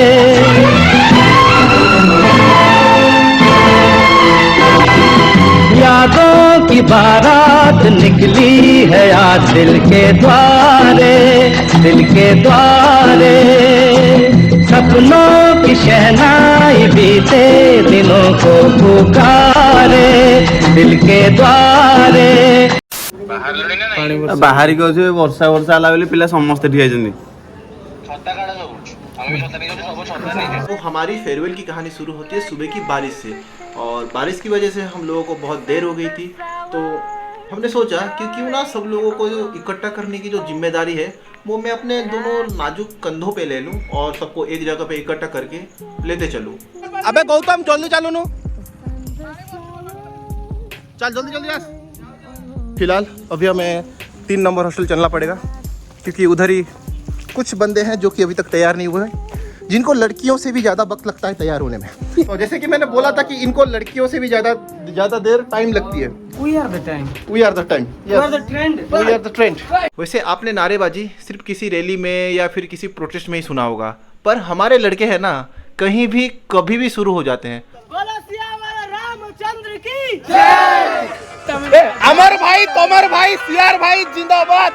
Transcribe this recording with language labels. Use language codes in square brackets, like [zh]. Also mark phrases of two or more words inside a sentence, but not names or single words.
[hi] यादों की बारात निकली है आज दिल के द्वारे, दिल के द्वारे। सपनों की शहनाई बीते दिनों को पुकारे, दिल के द्वारे। [or] बाहरी कହୁଛି ବର୍ଷା ବର୍ଷା ହେଲା ବୋଲି ପିଲା ସମସ୍ତେ ଠିଆ ହେଇଛନ୍ତି। [hi] तो हमारी फेयरवेल की कहानी शुरू होती है सुबह की बारिश से, और बारिश की वजह से हम लोगों को बहुत देर हो गई थी। तो हमने सोचा कि क्यों ना सब लोगों को इकट्ठा करने की जो जिम्मेदारी है वो मैं अपने दोनों नाजुक कंधों पे ले लूं और सबको एक जगह पे इकट्ठा करके लेते चलूं। अबे गौतम जल्दी चलो नु, चल जल्दी जल्दी आज। फिलहाल अभी हमें 3 नंबर हॉस्टल चलना पड़ेगा, क्योंकि उधर ही कुछ बंदे हैं जो कि अभी तक तैयार नहीं हुए हैं, जिनको लड़कियों से भी ज़्यादा वक्त लगता है तैयार होने में। और जैसे कि मैंने बोला था कि इनको लड़कियों से भी ज़्यादा देर टाइम लगती है। [en] We are the time. We are the time. We are the trend. We are the trend. [hi] वैसे आपने नारेबाजी सिर्फ किसी रैली में या फिर किसी प्रोटेस्ट में ही सुना होगा, पर हमारे लड़के हैं ना, कहीं भी कभी भी शुरू हो जाते हैं। रामचंद्र की जय। अमर भाई, तोमर भाई, सियार भाई जिंदाबाद,